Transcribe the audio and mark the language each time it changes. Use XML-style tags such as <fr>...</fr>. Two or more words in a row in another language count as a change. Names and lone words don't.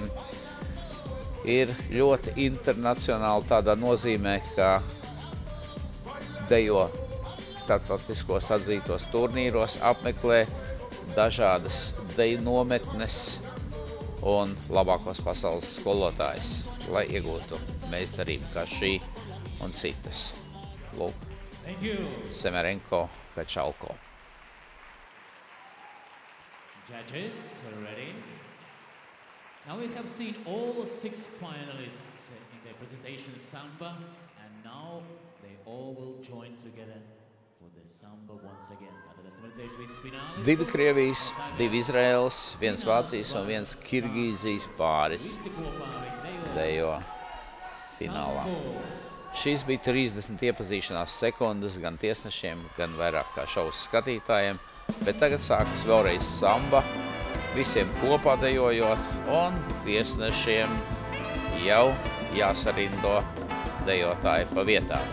<lv>Ir ļoti internacionāli tādā nozīmē, ka dejo starptautiskos atzītos turnīros, apmeklē dažādas deju nometnes un labākos pasaules skolotājus, lai iegūtu meistarību kā šī un citas. Lūk, Semerenko, Kačalko.</lv> <en>Judges, ready? Now we have seen all 6 finalists in their presentation Samba, and now they all will join together for the Samba once again.</en> <lv>Divi Krievijas, 2 Izraēlas, 1 Vācijas un 1 Kirgīzijas pāris dejo finālā. Šīs bija 30 iepazīšanās sekundes gan tiesnešiem, gan vairāk kā šausas skatītājiem, bet tagad sākas vēlreiz samba, visiem kopā dejojot, un tiesnešiem jau jāsarindo dejotāji pa vietām.</lv>